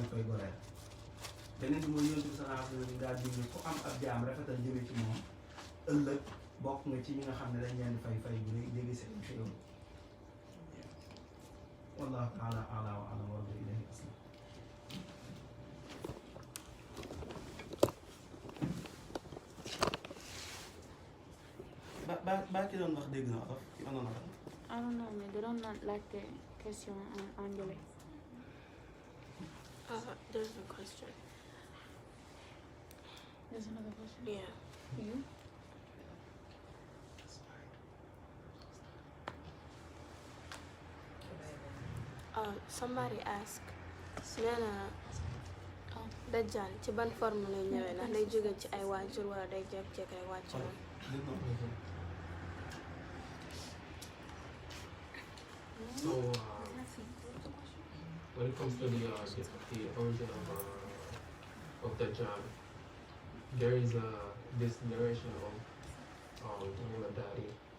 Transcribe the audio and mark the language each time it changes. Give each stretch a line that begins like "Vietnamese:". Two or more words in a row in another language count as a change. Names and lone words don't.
Wolof: di koy goreel beneen bi mooy yonent bi
Arabic: صلى الله عليه وسلم
Wolof: daal di ne ku am ab jaam rafetal jëme ci moom ëllëg bokk nga ci ñi nga xam ne dañ leen di fay bu rëy jege seen xéewal
Arabic: والله تعالى ألا وألا وإليه أسلم
Wolof: ba ki doon wax dégg na olof ki onoon na
English: I don't know,
Wolof: mais da doon laajte
French: question en anglais.
English: There's a question. There's another question. Yeah. You? Somebody asked,
Wolof: nee na dajjal ci ban forme lay ñëwee ndax day jóge ci ay waajur wala day jékki-jékki rek wàcc na.
English: So, when it comes to the origin of Dajjal, there is this narration of Tamim Daddy,